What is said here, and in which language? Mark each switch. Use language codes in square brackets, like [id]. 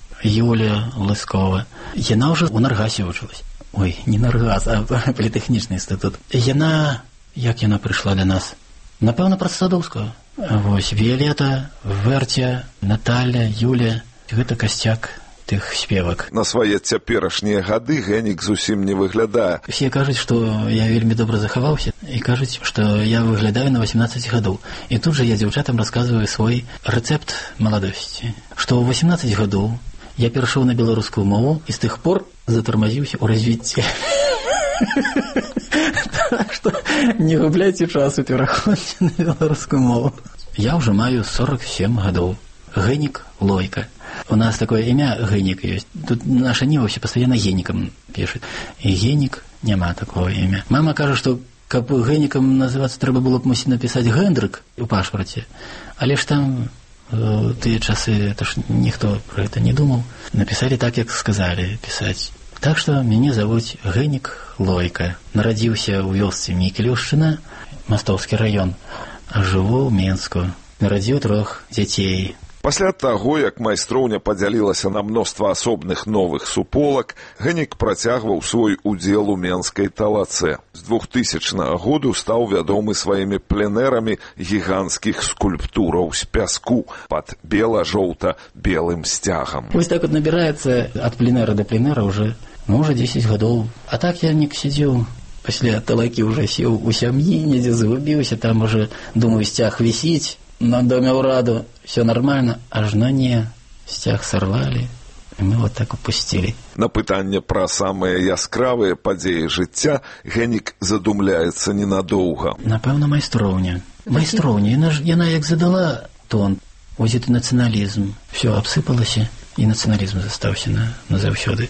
[uk] Юлія Лискова. Яна вже у Наргасі училась. Ой, не Наргас, а політехнічний інститут. Яна, як яна прийшла для нас? Напевно, про Садовського. Ось, Віолета, Вертя, Наталя, Юлія. [be] Гэта касцяк тых спевак. На свае цяперашнія гады Генік зусім не выглядае. Все кажуць, што я вельмі добра захаваўся, і кажуць, што я выглядаю на 18 гадоў. І тут жа я дзяўчатам расказваю свой рэцэпт маладосці. Што ў 18 гадоў я перайшоў на беларускую мову і з тых пор затармазіўся ў развіцці. Так што не губляйце часу, пераходзьце на беларускую мову. Я ўжо маю 47 гадоў. Генік Лойка. [ru] У нас такое имя Генік есть. Тут наша Нива все постоянно Геніком пишет. И Генік нема такого имя. Мама каже, что каб Геніком называться, треба було б мусить написать Гендрик у пашпорте. [uk] Але ж там ті часи, то ж ніхто про это не думав. Написали так, як сказали писать. Так что мене зовуть Генік Лойка. Народився у вёсці Мікелюшчина, Мостовський район. Живу в Мінську. Народив трьох дітей. [be] Пасля таго, як майстроўня падзялілася на мноства асобных новых суполак, Генік працягваў свой удзел у менскай талацэ. З 2000 году стаў вядомы сваімі пленэрамі гіганцкіх скульптураў з пяску пад бела-жоўта-белым сцягам. Вось так от набіраецца ад пленэра да пленэра ўже, ну, ўже 10 гадоў. А так я не сядзіў. Пасля талакі ўже сіў у сям'і, недзе згубіўся, там ўже, думаю, сцяг вісіць. [ru] На доме ураду все нормально, аж на не стяг сорвали, и мы вот так упустили. [uk] На питання про самые яскравые події життя Генік задумляється ненадовго. Напевно, майстровня. Майстровня, яна як задала тон, ось это націоналізм, все обсипалося, і націоналізм застався на завсёды.